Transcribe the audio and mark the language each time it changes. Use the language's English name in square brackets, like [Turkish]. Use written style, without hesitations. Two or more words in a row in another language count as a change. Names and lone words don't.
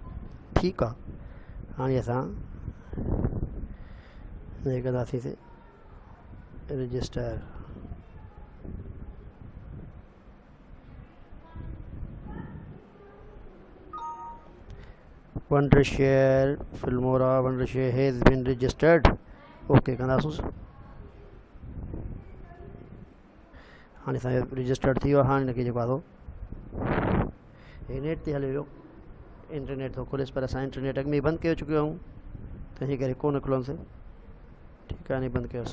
[Sindhi] ठीकु आहे, हाणे असां कंदासीं रजिस्टर। [English] Wondershare Filmora Wondershare has been registered. [Sindhi] ओके कंदासूं। हाणे असांजो रजिस्टर्ड थी वियो। हाणे हिनखे जेको आहे नेट ते हले वियो, इंटरनेट थो खुलेसि, पर असां इंटरनेट अॻु में बंदि करे चुकियो आहियूं, तंहिंजे करे कोन खुलंदुसि। ठीकु आहे, बंदि कयोसि।